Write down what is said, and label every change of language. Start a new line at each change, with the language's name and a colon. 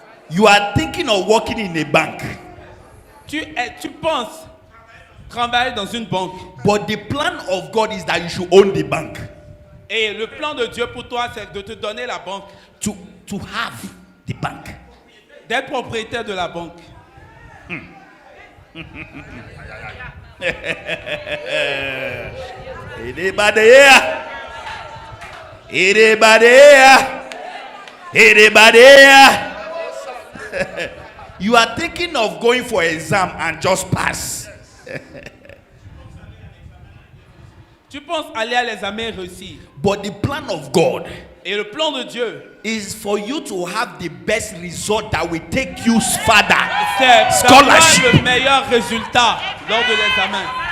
English: You are thinking of working in a bank.
French: Tu penses travailler dans une banque.
English: But the plan of God is that you should own the bank.
French: Et le plan de Dieu pour toi, c'est de te donner la banque.
English: To have the bank.
French: D'être propriétaire de la banque.
English: Anybody here? Anybody here? Anybody here? You are thinking of going for exam and just pass.
French: Tu penses aller à l'examen et réussir.
English: But the plan of God
French: et le plan de Dieu
English: is for you to have the best result that will take you further.
French: C'est
English: scholarship.
French: le meilleur résultat lors de l'examen.